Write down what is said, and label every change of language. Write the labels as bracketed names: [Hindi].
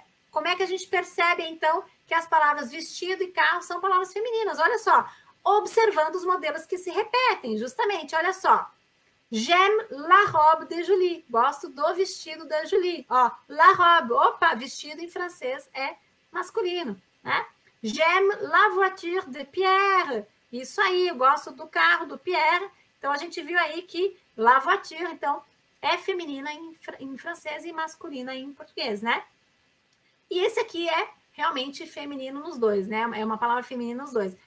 [Portuguese] Como é que a gente percebe, então, que as palavras vestido e carro são palavras femininas? Olha só, observando os modelos que se repetem, justamente, olha só. [French] J'aime la robe de Julie. [Portuguese] Gosto do vestido da Julie. Ó, la robe. Opa, vestido em francês é masculino, né? [French] J'aime la voiture de Pierre. [Portuguese] Isso aí, eu gosto do carro do Pierre. Então, a gente viu aí que la voiture, então, é feminina em francês e masculina em português, né? E esse aqui é realmente feminino nos dois, né? É uma palavra feminina nos dois.